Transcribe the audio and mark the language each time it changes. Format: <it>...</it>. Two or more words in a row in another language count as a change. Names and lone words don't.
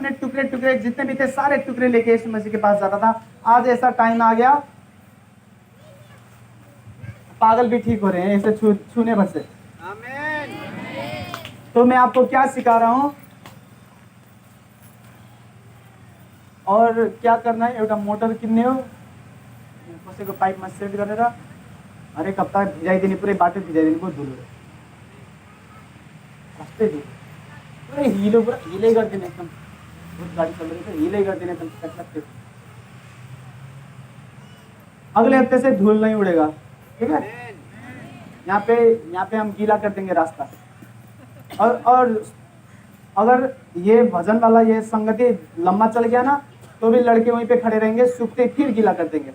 <hi>अपने टुकड़े जितने भी थे सारे टुकड़े लेके यीशु मसीह के पास जाता था। आज ऐसा टाइम आ गया, पागल भी ठीक हो रहे हैं ऐसे छूने भर से। तो मैं आपको क्या सिखा रहा हूं और क्या करना है।</hi> <ne>एउटा मोटर किन्ने हो, कसैको पाइपमा सेट गरेर हरेक हप्ता भिजाइदिने, पुरै बाटो भिजाइदिने, बहुत धुलो रास्तै धुलो, पुरै हिलो, पुरा हिलै गरिदिने, एकदम बहुत गाडी चल्दैछ, हिलै गरिदिने एकदम टकटक।</ne> <hi>अगले हफ्ते से धूल नहीं उड़ेगा, ठीक है? यहाँ पे हम गीला कर देंगे रास्ता। और अगर ये भजन वाला ये संगति लंबा चल गया ना, तो भी लड़के वहीं पे खड़े रहेंगे, सूखते फिर गीला कर देंगे।</hi>